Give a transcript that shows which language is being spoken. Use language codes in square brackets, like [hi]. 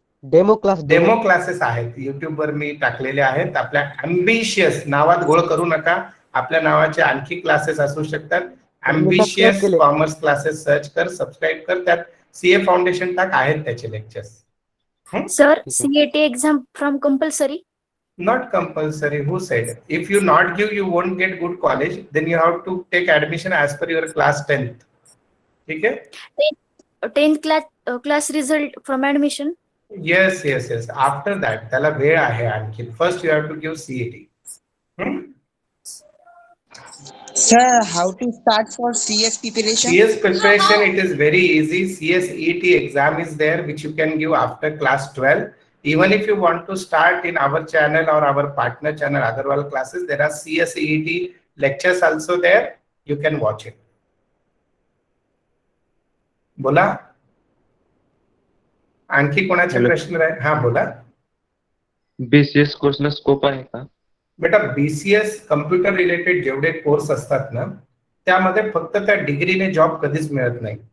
[mr] Demo class demo classes आहेत YouTube वर मी टाकलेले आहेत. आपल्या अम्बिशियस नावात घोळ करू नका, आपल्या नावाचे आणखी क्लासेस असू शकतात. अम्बिशियस कॉमर्स क्लासेस सर्च कर, सबस्क्राईब कर, त्यात सीए फाउंडेशन टाक, आहेत त्याचे lectures. [en] Sir, CAT exam from compulsory? Not compulsory. Who said? If you not give, you won't get good college. Then you have to take admission as per your class 10th. [hi] ठीक है? [en] 10th class result from admission? Yes. After that, [mr] त्याला वेळ आहे आणखी. [en] First you have to give CAT. Sir, how to start for CS preparation? CS preparation, it is very easy. CSET exam is there which you can give after class 12. Even if you want to start in our channel or our partner channel Agarwal classes, there are CSET lectures also there. You can watch it. [mr] बोला आणखी कोणाचे प्रश्न आहे? हा बोला. BCS कोर्सला scope आहे का? बेटा बीसीएस कम्प्युटर रिलेटेड जेवढे कोर्स असतात ना, त्यामध्ये फक्त त्या डिग्रीने जॉब कधीच मिळत नाही.